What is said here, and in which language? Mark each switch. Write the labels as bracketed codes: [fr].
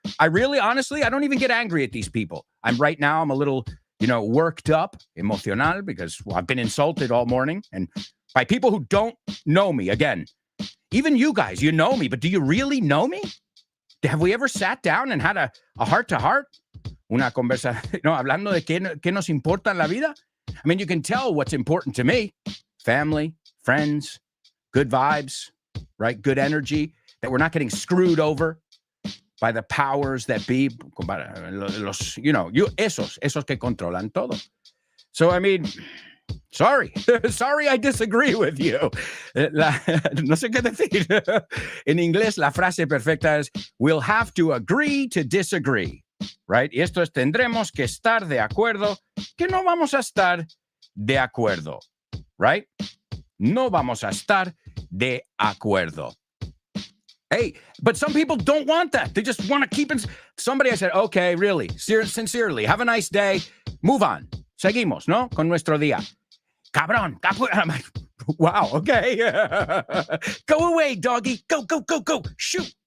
[en] I really, honestly, I don't even get angry at these people. I'm a little, worked up, emocional, because I've been insulted all morning. And by people who don't know me, again, even you guys, you know me, but do you really know me? Have we ever sat down and had a heart-to-heart? [es] Una conversa, hablando de qué nos importa en la vida? [en] I mean, you can tell what's important to me. Family, friends, good vibes, right? Good energy, that we're not getting screwed over by the powers that be, [es] esos que controlan todo. [en] So, I mean, sorry I disagree with you. [es] No sé qué decir. En inglés, la frase perfecta es, [en] we'll have to agree to disagree, right? [es] Y esto es, tendremos que estar de acuerdo, que no vamos a estar de acuerdo, right? No vamos a estar de acuerdo. [en] Hey, but some people don't want that. They just want to keep it. Somebody, I said, okay, really, sincerely, have a nice day. Move on. [es] Seguimos, ¿no? Con nuestro día. Cabrón. [en] I'm like, wow, okay. Go away, doggy. Go. Shoot.